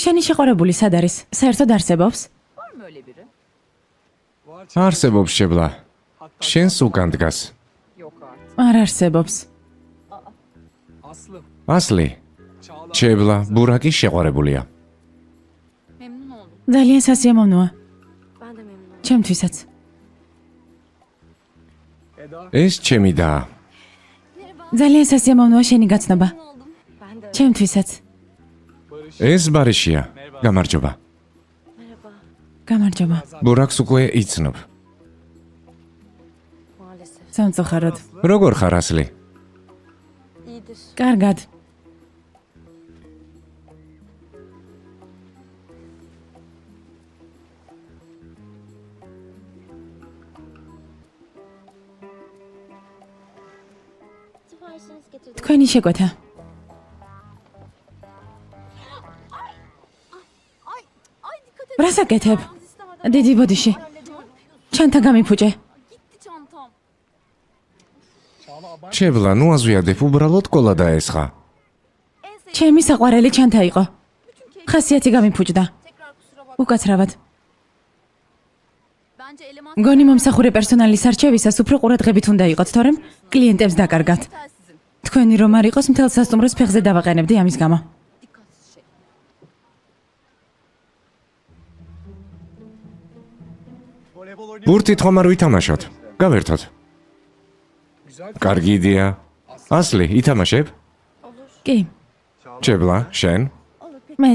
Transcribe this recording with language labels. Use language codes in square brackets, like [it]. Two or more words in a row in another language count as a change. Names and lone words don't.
[ka] შენი შეყვარებული სად არის? საერთოდ არსებობს? [tr] var mı öyle biri? [ka] არსებობს შებლა. შენს უკან დგას. [tr] Yok artık. [ka] არ არსებობს. Aslı. ასლი. შებლა, ბურაკი შეყვარებულია. [tr] Memnun oldum. [ka] ძალიან სასიამოვნოა. [tr] Ben de memnun oldum. [ka] ჩემთვისაც. Eda. ეს ჩემი და. ძალიან სასიამოვნოა შენი გაცნობა. [tr] Memnun oldum. Ben de. [ka] ჩემთვისაც. Barış. ეს ბარიშია. გამარჯობა. [tr] Merhaba. [ka] გამარჯობა. ბურაკს უკვე იცნობ. [tr] Maalesef. [ka] სამწუხაროდ. როგორ ხარ ასლი? [tr] İyidir. [ka] კარგად. [tr] Siparişiniz getirdim. [ka] თქვენი შეკვეთა. [tr] Ay dikkat et. [ka] რასაკეთებ? [tr] Yalnız istemeden [ka] დიდი ბოდიში. [tr] halledin. [ka] ჩანთა გამიფუჭე. [tr] Gitti çantam. Çağla abart. [ka] შებლა, ნუ აზვიადებ, უბრალოდ კოლა დაესხა. [tr] En sevdiğim [ka] ჩემი საყვარელი ჩანთა იყო. [tr] bütün keyif. [ka] ხასიათი გამიფუჭდა. [tr] Tekrar kusura bakma. [ka] უკაცრავად. [tr] Bence eleman [ka] მგონი მომსახურე პერსონალის არჩევისას უფრო ყურადღებით უნდა იყოთ, თორემ კლიენტებს დაკარგათ. [tr] telsizim. [ka] თქვენი რომ არ იყოს მთელ სასტუმროს ფეხზე დავაყენებდი ამის გამო. [tr] Dikkatsiz şey. [ka] ბურთით ხომ არ ვითამაშოთ? გავერთოთ. [tr] Güzel. [ka] კარგი იდეა. ასლი, ითამაშებ? კი, შებლა, შენ? მეც.